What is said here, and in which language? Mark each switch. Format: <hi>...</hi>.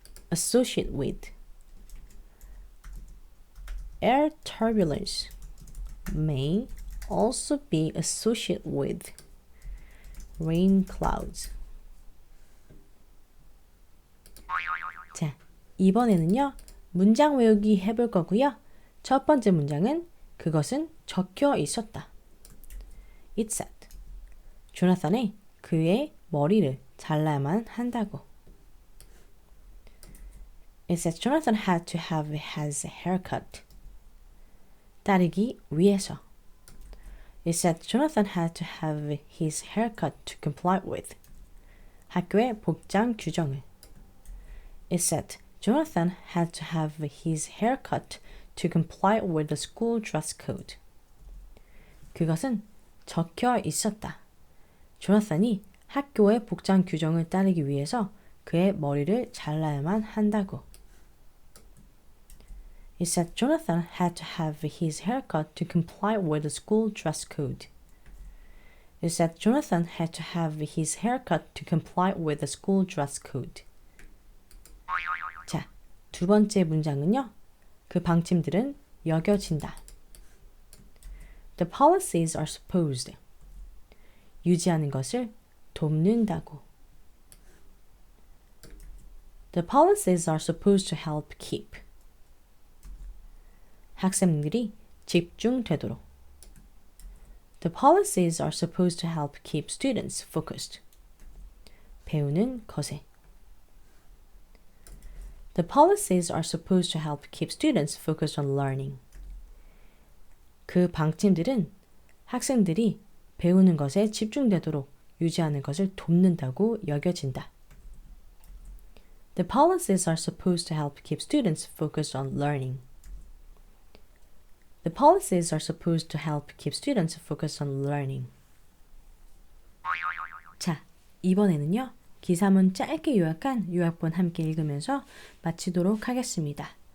<en>Associate with. Air turbulence may also be associated with rain clouds.</en> <ko>자, 이번에는요, 문장 외우기 해볼 거고요. 첫 번째 문장은 그것은 적혀 있었다.</ko> <en>It said,</en> <ko>조나탄이 그의 머리를 잘라야만 한다고.</ko> <en>It said Jonathan had to have his hair cut.</en> <ko>따르기 위해서.</ko> <en>It said Jonathan had to have his hair cut to comply with.</en> <ko>학교의 복장 규정을.</ko> <en>It said Jonathan had to have his hair cut to comply with the school dress code.</en> <ko>그것은 적혀 있었다. 조나산이 학교의 복장 규정을 따르기 위해서 그의 머리를 잘라야만 한다고.</ko> <en>It said Jonathan had to have his haircut to comply with the school dress code. It said Jonathan had to have his haircut to comply with the school dress code.</en> <ko>자, 두 번째 문장은요. 그 방침들은 여겨진다.</ko> <en>The policies are supposed.</en> <ko>유지하는 것을 돕는다고.</ko> <en>The policies are supposed to help keep.</en> <ko>학생들이 집중되도록.</ko> <en>The policies are supposed to help keep students focused.</en> <ko>배우는 것에.</ko> <en>The policies are supposed to help keep students focused on learning.</en> <ko>그 방침들은 학생들이 배우는 것에 집중되도록 유지하는 것을 돕는다고 여겨진다.</ko> <en>The policies are supposed to help keep students focused on learning. The policies are supposed to help keep students focused on learning.</en> <ko>자, 이번에는요. 기사문 짧게 요약한 요약본 함께 읽으면서 마치도록 하겠습니다.</ko>